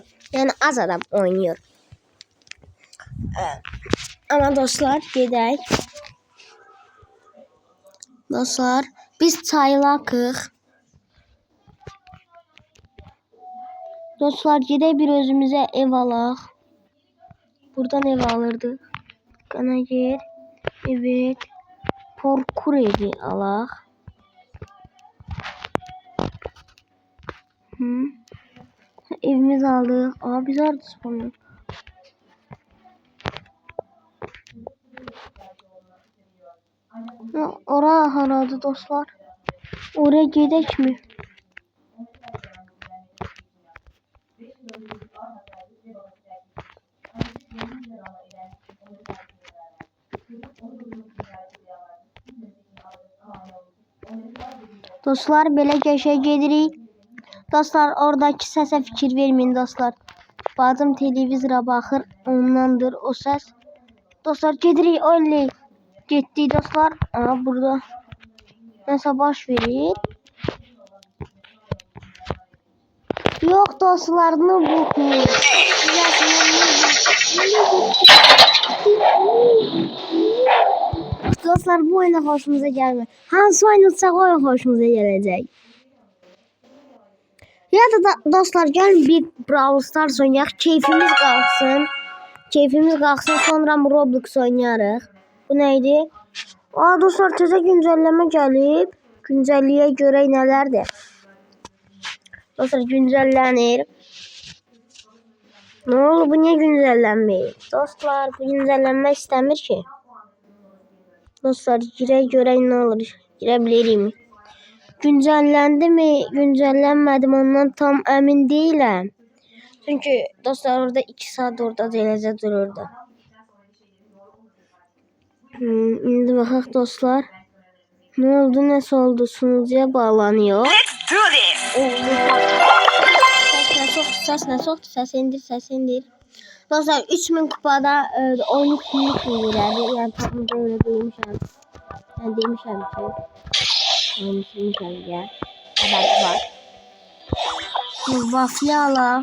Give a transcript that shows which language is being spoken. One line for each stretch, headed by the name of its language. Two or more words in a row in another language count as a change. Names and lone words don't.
Turkish: Yani az adam oynuyor. Ama
Azerbaijani: dostlar gedək. Dostlar biz çaylakıq. Dostlar gedək bir özümüze ev alaq.
Turkish: Buradan ev alırdık. Kana gir.
Azerbaijani: Evet. Parkur evi alaq.
Turkish: Evimiz aldık. Biz orada spamlıyoruz.
Azerbaijani: Oraya haradı dostlar.
Turkish: Oraya gidek mi?
Azerbaijani: Dostlar belə geçə gedirik. Dostlar oradaki səsə fikir vermeyin dostlar. Bacım televizora baxır, ondandır o səs. Dostlar gedirik oley. Getdik dostlar. Burada nəsə baş verir.
Turkish: Yok dostlar ne bu? Dostlar bu oyuna hoşumuza gelmiyor. Hangi oynatsak oyun hoşumuza gelecek.
Azerbaijani: Ya da dostlar gelin bir Brawl Stars oynayaq, keyfimiz qalsın. Keyfimiz qalxsın, sonra Roblox oynayarıq.
Turkish: Bu neydi?
Azerbaijani: Dostlar, təzə güncəlleme gəlib. Güncəlliyə görə nələrdir? Dostlar, güncəllənir.
Turkish: Ne oldu, bu niye güncəllenmeyir?
Azerbaijani: Dostlar, bu güncəllenmək istəmir ki. Dostlar, görək ne olur? Girə bilirim. Güncəlləndi mi, güncəllənmədi mi, ondan tam əmin deyiləm. Çünkü dostlar orada 2 saat orada eləcə dururdu. İndi baxaq dostlar.
Turkish: Ne oldu, nasıl oldu? Sunucuya bağlanıyor.
English: Let's do this.
Turkish: Ses indir. Dostlar 3000 kupada 13 günlük bilgilerdi. Yani tam böyle demişim. Ben demişim ki 13 günlük ya. Haber var. Waffle ala.